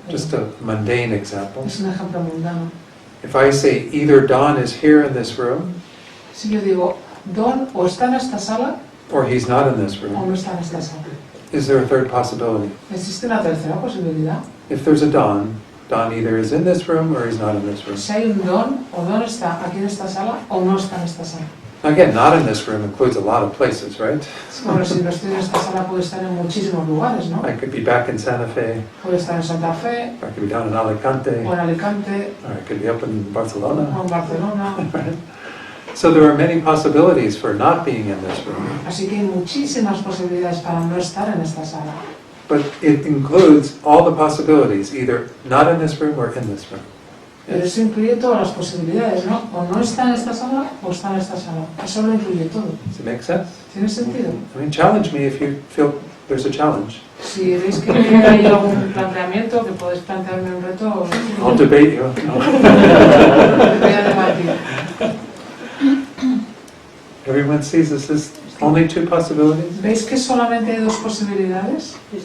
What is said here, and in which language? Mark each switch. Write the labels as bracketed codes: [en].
[en] just a mundane example. [es] Es un ejemplo mundano. [en] If I say either Don is here in this room, [es] Si yo digo, Don o está en esta sala [en] or he's not in this [es] o [en] room, [es] no está en esta sala. [en] is there a third possibility? [es] ¿Existe una tercera posibilidad? [en] If there's a Don Don either is in this room or he's not in this room. [es] Si hay un don, o don está aquí en esta sala o no está en esta sala. [en] Again, not in this room includes a lot of places, right? [es] Bueno, si no estoy en esta sala puede estar en muchísimos lugares, ¿no? [en] I could be back in Santa Fe, [es] Puede estar en Santa Fe, [en] or I could be down in Alicante, [es] o en Alicante, [en] or I could be up in Barcelona. [es] o en Barcelona. [en] Right? So there are many possibilities for not being in this room, [es] Así que hay muchísimas posibilidades para no estar en esta sala. [en] but it includes all the possibilities, either not in this room or in this room. [es] Pero eso incluye todas las posibilidades, ¿no? O no está en esta sala o está en esta sala. Eso lo incluye todo. [en] Does it make sense? [es] ¿Tiene sentido? [en] I mean, challenge me if you feel there's a challenge. [es] Si veis que hay algún planteamiento, que podéis plantearme un reto, [en] I'll debate you. No. [es] voy a debatir. [en] Everyone sees this as only two possibilities? [es] ¿Veis que solamente hay dos posibilidades?